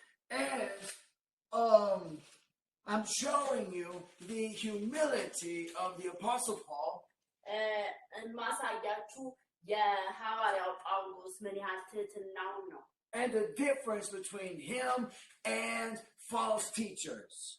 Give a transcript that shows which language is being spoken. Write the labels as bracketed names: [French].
[English] And I'm showing you the humility of the Apostle Paul [Amharic] ማሳያችሁ የሐዋርያው ጳውሎስ ምን ያህል ትህትናውን ነው [English] and the difference between him and false teachers.